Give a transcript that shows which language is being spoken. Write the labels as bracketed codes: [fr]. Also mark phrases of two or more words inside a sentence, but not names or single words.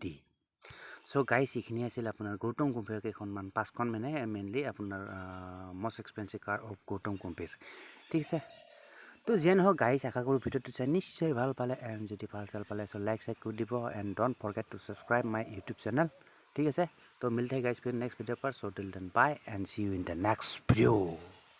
[en] so guys [as] এইখিনি আছিল আপোনাৰ গৌতম গম্ভীৰ কেইখনমান 5খন মানে মেইনলি আপোনাৰ [en] most expensive car of Gautam Gambhir [as] ঠিক আছে। তো যেন হোক গাইস আশা কৰো ভিডিওটো চাই নিশ্চয় ভাল পালে এণ্ড যদি ভাল চাল পালে সো লাইক কৰি দিব এণ্ড [en] don't forget to subscribe my YouTube channel [as] ঠিক আছে। [hi] तो मिलते हैं गाइस फिर [en] next video [hi] पर। [en] So till then bye and see you in the next video.